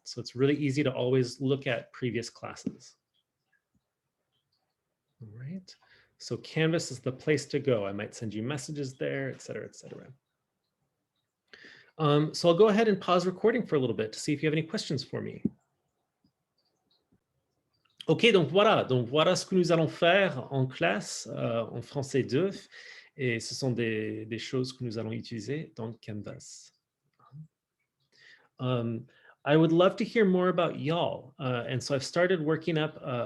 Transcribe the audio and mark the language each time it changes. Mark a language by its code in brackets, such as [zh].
[en] So it's really easy to always look at previous classes. All right. So Canvas is the place to go. I might send you messages there, et cetera, et cetera. So I'll go ahead and pause recording for a little bit to see if you have any questions for me. [fr] Ok, donc voilà ce que nous allons faire en classe, en français 2, et ce sont des choses que nous allons utiliser dans Canvas. [en] I would love to hear more about y'all, and so I've started working up